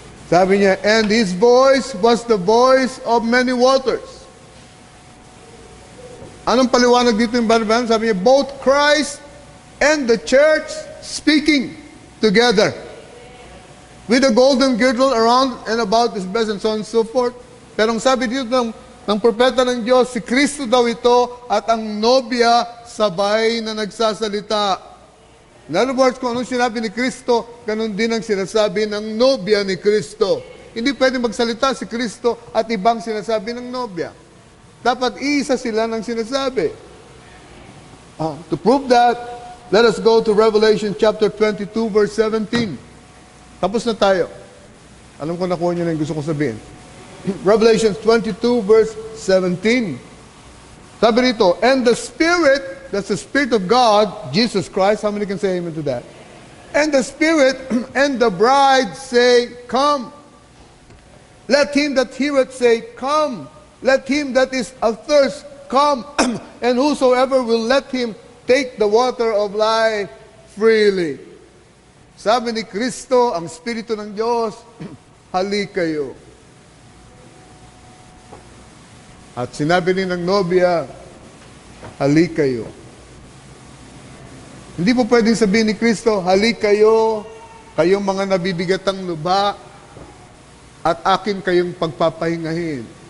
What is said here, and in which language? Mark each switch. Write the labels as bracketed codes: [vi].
[tl] Sabi niya, [en] and his voice was the voice of many waters. [tl] Anong paliwanag dito yung Brother Branham? Sabi niya, [en] both Christ and the church speaking together. With a golden girdle around and about his breast and so on and so forth. [tl] Pero ang sabi dito ng propeta ng Diyos, si Kristo daw ito at ang nobya sabay na nagsasalita. [en] In other words, [tl] kung anong sinabi ni Kristo, ganun din ang sinasabi ng nobya ni Kristo. Hindi pwede magsalita si Kristo at ibang sinasabi ng nobya. Dapat iisa sila ng sinasabi. [en] To prove that, let us go to Revelation chapter 22, verse 17. [tl] Tapos na tayo. Alam ko nakuha niyo na yung gusto ko sabihin. Revelation 22, verse 17. Sabi rito, [en] and the Spirit, that's the Spirit of God, Jesus Christ, how many can say amen to that? And the Spirit and the bride say, come. Let him that heareth say, come. Let him that is athirst come. And whosoever will let him take the water of life freely. [tl] Sabi ni Kristo, ang Espiritu ng Diyos, halik kayo. At sinabi ni ng nobya, halik kayo. Hindi po pwedeng sabihin ni Kristo, halik kayo, kayong mga nabibigatang lubha, at akin kayong pagpapahingahin.